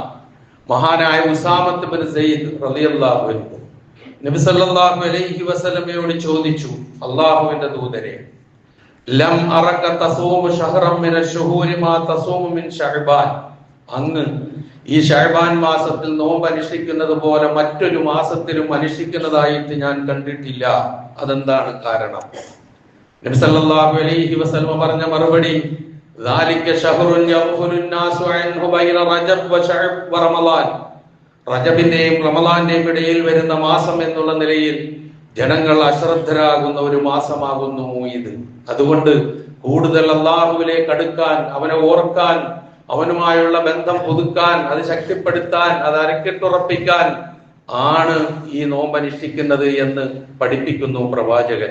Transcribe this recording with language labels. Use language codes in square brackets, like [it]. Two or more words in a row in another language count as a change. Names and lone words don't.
[ml] മഹാനായ ഉസാമത്ത് ബിൻ സയ്യിദ് [ar] رضي الله عنه [ml] നബി [ar] صلى الله عليه وسلم [ml] ചോദിച്ചു, അല്ലാഹുവിന്റെ ദൂതരെ, [ar] لم أرك تصوم شهرا من الشهور ما تصوم من شعبان, [ml] അങ്ങ് ഈ ശഅബാൻ മാസത്തിൽ നോമ്പ് അനുഷ്ഠിക്കുന്നത് പോലെ മറ്റൊരു മാസത്തിലും അനുഷ്ഠിക്കുന്നതായിട്ട് ഞാൻ കണ്ടിട്ടില്ല. അതെന്താണ് കാരണം? നബി [ar] صلى الله عليه وسلم [ml] പറഞ്ഞ മറുപടി, [ar] ذلك شهر يغفل الناس عنه بين رجب وشعب ورمضان. [ml] റജബിന്റെയും റമളാന്റെയും ഇടയിൽ വരുന്ന മാസം എന്നുള്ള നിലയിൽ ജനങ്ങൾ അശ്രദ്ധരാകുന്ന ഒരു മാസമാകുന്നു ഇത്. അതുകൊണ്ട് കൂടുതൽ അല്ലാഹുവിലേക്ക് അടുക്കാൻ, അവനെ ഓർക്കാൻ, അവനുമായുള്ള ബന്ധം പുതുക്കാൻ, അത് ശക്തിപ്പെടുത്താൻ, അത് അരക്കിട്ടുറപ്പിക്കാൻ ആണ് ഈ നോമ്പ് അനുഷ്ഠിക്കുന്നത് എന്ന് പഠിപ്പിക്കുന്നു പ്രവാചകൻ.